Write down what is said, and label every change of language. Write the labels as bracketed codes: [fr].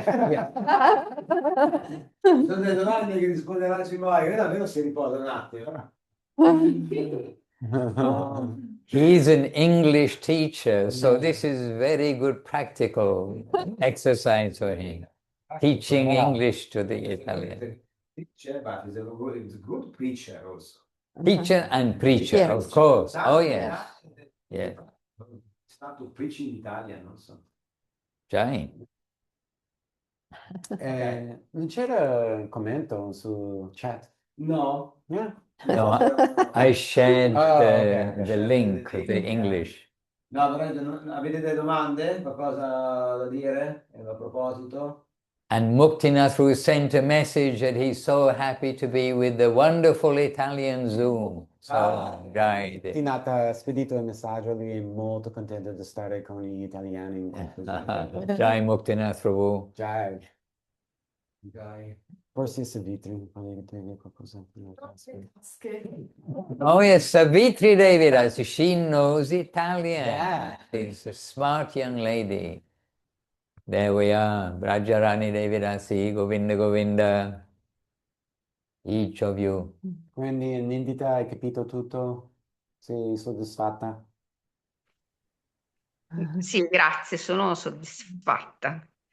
[it] Sono delle domande che risponderanno in modo che davvero si riposa un attimo. [en] He's an English teacher, so this is very good practical exercise for him. Teaching English to the Italian. Teacher, but he's a good preacher also. Teacher and preacher, Yes. of course. Oh, yes. Yes. [it] Stato preaching in Italia, non so. Già. Non c'era un commento su chat? No. [en] Yeah. No, I shared okay. the link, the English. [it] No, avete delle domande? Qualcosa da dire a proposito? [en] And Muktinathru sent a message that he's so happy to be with the wonderful Italian Zoom. So, Jai. [it] Tinata ha spedito il messaggio, lui è molto contento di stare con gli italiani in questo [en] Jai Muktinathru. Jai. [it] Forse Savitri, volevi dire qualcosa? [en] Oh yes, Savitri Devidas, she knows Italian. Yeah. She's a smart young lady. There we are, Brajarani Devidasi, Govinda Govinda, each of you. [it] Quindi Nindita, hai capito tutto? Sei soddisfatta? Sì, grazie, sono soddisfatta.